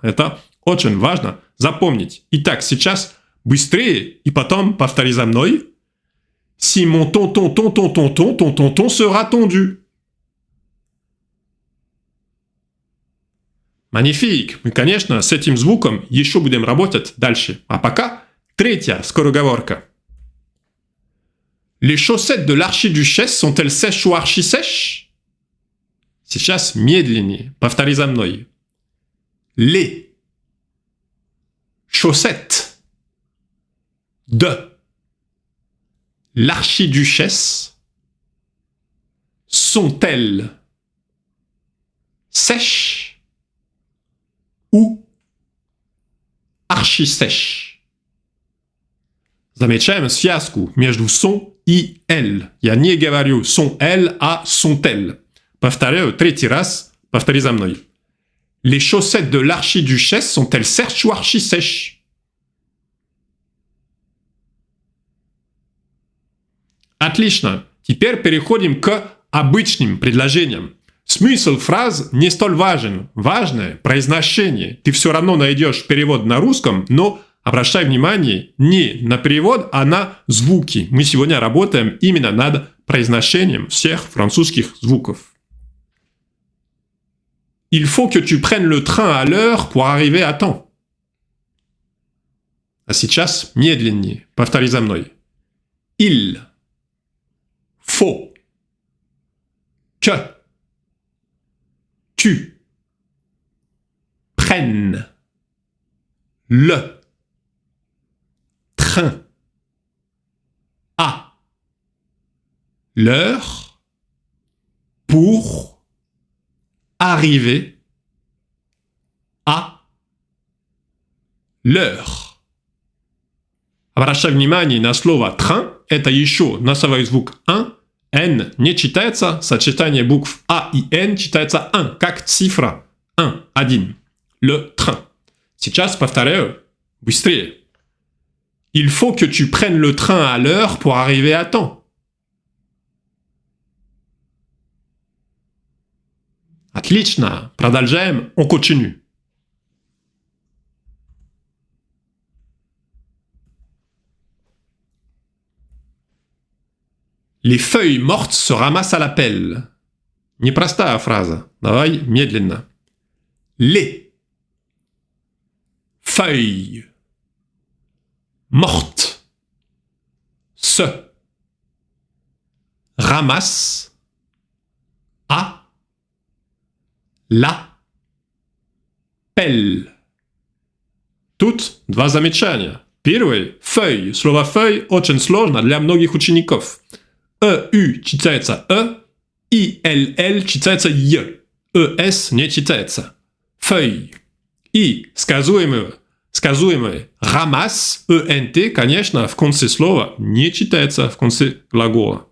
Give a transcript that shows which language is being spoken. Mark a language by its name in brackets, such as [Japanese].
[Russian] Это очень важно запомнить. Итак, сейчас быстрее и потом повтори за мной. [French] Si mon tonton sera tondu. Magnifique! [Russian] Мы, конечно, с этим звуком еще будем работать дальше. А пока 3 скороговорка. [French] Les chaussettes de l'archiduchesse sont-elles sèches ou archi-sèches? [Russian] Сейчас медленнее. Повтори за мной. [French] Les chaussettes de l'archiduchesse sont-elles sèches ou archi-sèches? [Russian] Замечаем связку между «son» и «elle». Я не говорю «sont-elles», а «sont-elles». Повторяю 3 раз. Повтори за мной. [French] Les chaussettes de l'archiduchesse sont-elles sèches ou archi-sèches? [Russian] Отлично. Теперь переходим к обычным предложением. Смысл фраз не столь важен. Важное произношение. Ты все равно найдешь перевод на русском, но обращай внимание не на перевод, а на звуки. Мы сегодня работаем именно над произношением всех французских звуков. [French] Il faut que tu prennes le train à l'heure pour arriver à temps. [Russian] А сейчас медленнее. Повтори за мной. [French] Il faut que tu prennes le train à l'heure pour arriver à l'heure. [Russian] Обращай внимание на слово «train». Это еще носовой звук «un». «N» не читается, сочетание букв «a» и «n» читается «un», как цифра 1, 1. [French] Le train. [Russian] Сейчас повторяю быстрее. [French] Il faut que tu prennes le train à l'heure pour arriver à temps. [Russian] Отлично. Продолжаем. [French] On continue. Les feuilles mortes se ramassent à la pelle. [Russian] Непростая фраза. Давай медленно. [French] Les feuilles mortes se ramassent à la pelle. [Russian] Тут два замечания. Первое. Feuille. Слово feuille очень сложно для многих учеников. «ю» читается «и», «л» читается «й», «с» не читается. [French] «Feuille». [Russian] И сказуемое «ramasse», «ent», конечно, в конце слова не читается в конце глагола.